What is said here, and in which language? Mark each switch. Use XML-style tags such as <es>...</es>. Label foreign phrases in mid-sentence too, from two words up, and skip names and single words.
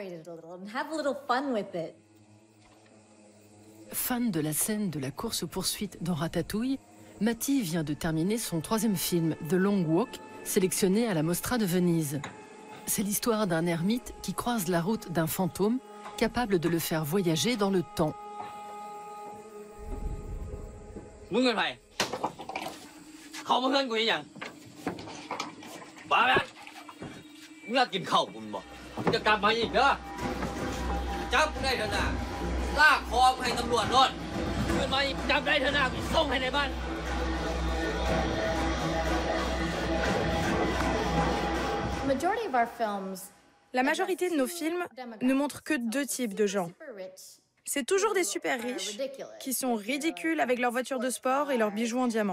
<fr>Fan de la scène de la course-poursuite dans Ratatouille, Mati vient de terminer son 3e film, The Long Walk, sélectionné à la Mostra de Venise. C'est l'histoire d'un ermite qui croise la route d'un fantôme capable de le faire voyager dans le temps.</fr> <th>มึงเป็นใครเขามาเพื่อนกูยังบ้าไหมมึงอยากกินข้าวกูบ่มึงจะกลับมาอีกเด้อจับได้เถอะนะลากคอให้ตำรวจโน่นขึ้นมาอีกจับได้เถอะนะกูส่งให้ในบ้าน</th> <fr>La majorité de nos films ne montrent que deux types de gens. C'est toujours des super riches qui sont ridicules avec leurs voitures de sport et leurs bijoux en diamant.</fr>